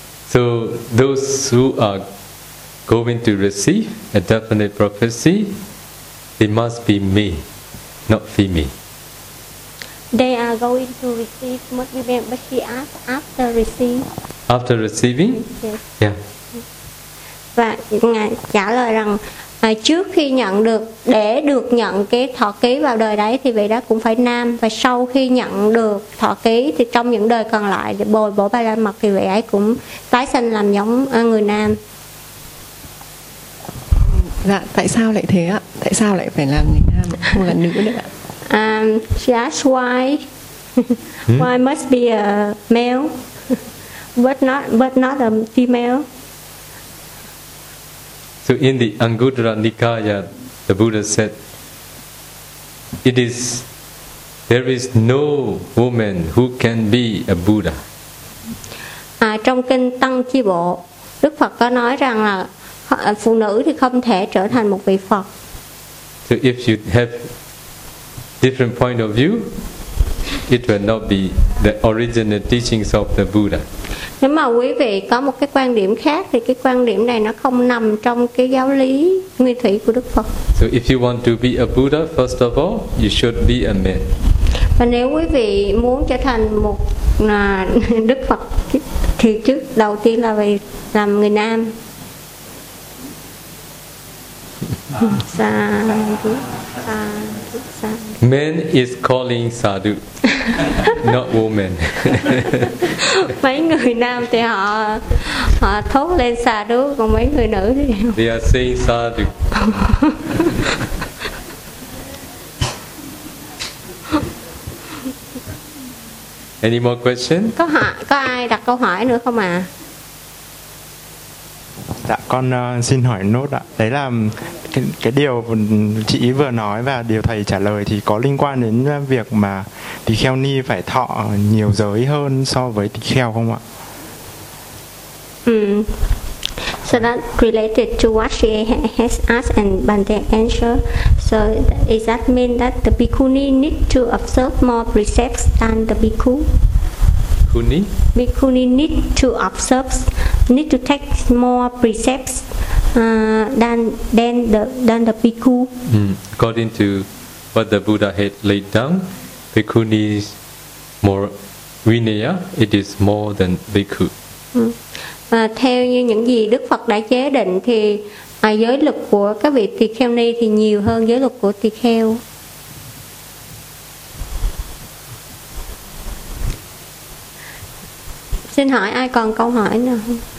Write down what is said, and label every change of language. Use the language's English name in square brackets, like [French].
[English] So those who are going to receive a definite prophecy, they must be male, not female. They are going to receive must be male, but he asked after receiving. After receiving? Yes. Yeah. [Vietnamese] Và Ngài trả lời rằng trước khi nhận được, để được nhận cái thọ ký vào đời đấy thì vị đó cũng phải nam, và sau khi nhận được thọ ký thì trong những đời còn lại bồi bổ ba la mật thì vị ấy cũng tái sinh làm giống người nam. Dạ, tại sao lại thế ạ? Tại sao lại phải là người nam không là nữ nữa ạ? [English] She asked why why must be a male but not a female. So in the Anguttara Nikaya, the Buddha said, there is no woman who can be a Buddha. [Vietnamese] Trong kinh Tăng Chi Bộ, Đức Phật có nói rằng là phụ nữ thì không thể trở thành một vị Phật. [English] So if you have different point of view, it will not be the original teachings of the Buddha. [Vietnamese] Nếu mà quý vị có một cái quan điểm khác thì cái quan điểm này nó không nằm trong cái giáo lý nguyên thủy của Đức Phật. [English] So if you want to be a Buddha, first of all, you should be a man. [Vietnamese] Và nếu quý vị muốn trở thành một Đức Phật thì trước đầu tiên là phải làm người nam. [Pali] Sadhu, sadhu, sadhu. [English] Man is calling sadhu, not woman. [Vietnamese] Mấy người nam thì họ thốt lên sadhu, còn mấy người nữ thì [English] they are saying sadhu. Any more question? [Vietnamese] Có ai đặt câu hỏi nữa không ạ? Dạ, con xin hỏi nốt ạ. Đấy là cái điều chị vừa nói và điều thầy trả lời thì có liên quan đến việc mà tỳ kheo ni phải thọ nhiều giới hơn so với tỳ kheo không ạ? [English] So that related to what she has asked and Bante answer. So is that mean that the bhikkhuni need to observe more precepts than the bhikkhu? Bhikkhuni need to observe, need to take more precepts than the bhikkhu. According to what the Buddha had laid down, bhikkhuni's more vinaya, it is more than bhikkhu. [Vietnamese] Theo như những gì Đức Phật đã chế định thì giới luật của các vị tỳ kheo ni thì nhiều hơn giới luật của tỳ kheo. Xin hỏi ai còn câu hỏi nào không?